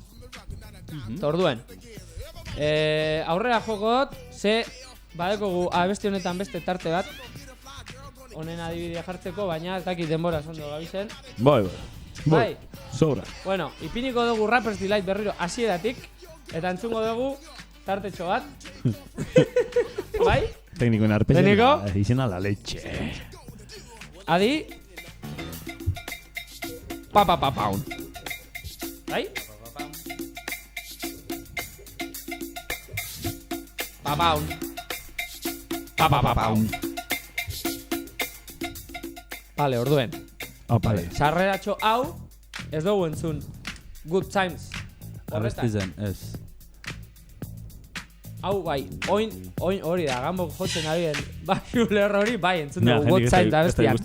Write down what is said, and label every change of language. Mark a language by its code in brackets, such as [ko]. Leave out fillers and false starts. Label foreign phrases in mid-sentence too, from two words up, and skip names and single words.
[eu] Orduen, aurrera jokot, ze badekogu abesti honetan beste tarte bat, honen adibidea jartzeko, baina ez dakit denbora ondo gabizen. Bai. Sobra. Bueno, ipiniko dugu Rapper's Delight berriro hasieratik, eta entzungo dugu tartetxo bat. Bai? Teknikoen arpegia. Izena [es] la leche. [eu] Adi. Pa-pa-pa-paun. Bai? Pa-paun. Pa-pa-pa-paun. Vale, orduen. Sarreratxo hau, ez dugu entzun Good Times. Abestizen, ez. Hau bai, oin hori da, gambok jotzen abien baixu lerro hori, bai, entzun dugu Good Times abestian.